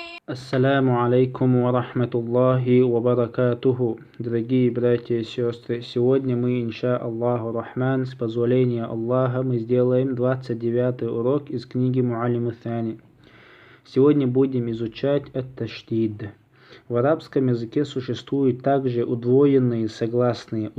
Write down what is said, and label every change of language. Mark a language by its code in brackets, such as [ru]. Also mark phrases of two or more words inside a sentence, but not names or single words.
[ar] السلام عليكم ورحمة الله وبركاته. [ru] Дорогие братья и сестры, сегодня мы, [ar] إن شاء الله الرحمن, [ru] с позволения Аллаха, мы сделаем 29-й урок из книги Муаллим сани. Сегодня будем изучать ат-таштид. В арабском языке существуют также удвоенные согласные.